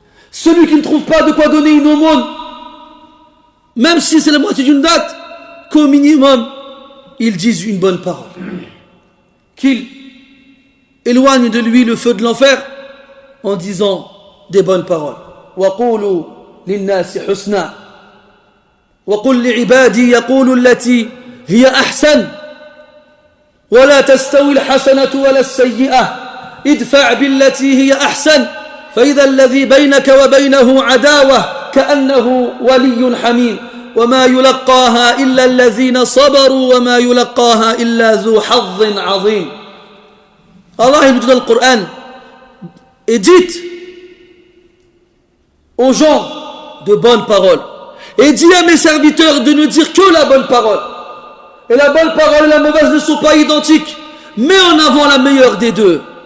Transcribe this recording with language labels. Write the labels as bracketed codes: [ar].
[fr] Celui qui ne trouve pas de quoi donner une aumône, même si c'est la moitié d'une date, qu'au minimum, il dise une bonne parole. Qu'il éloigne de lui le feu de l'enfer en disant des bonnes paroles. [ar] وَقُولُوا لِلنَّاسِ حُسْنًا وَقُلْ لِعِبَادِي يَقُولُوا الَّتِي هِيَ أَحْسَنُ وَلَا تَسْتَوِي الْحَسَنَةُ وَلَا السَّيِّئَةُ ادْفَعْ بِالَّتِي هِيَ أَحْسَنُ فإذا الذي بينك وبينه عداوة كأنه ولي حميم وما يلقاها إلا الذين صبروا وما يلقاها إلا ذو حظ عظيم. [fr] Allah il dit dans le Coran, et dites aux gens de bonnes paroles. Et dis à mes serviteurs de ne dire que la bonne parole. Et la bonne parole et la mauvaise ne sont pas identiques. Mets en avant la meilleure des deux.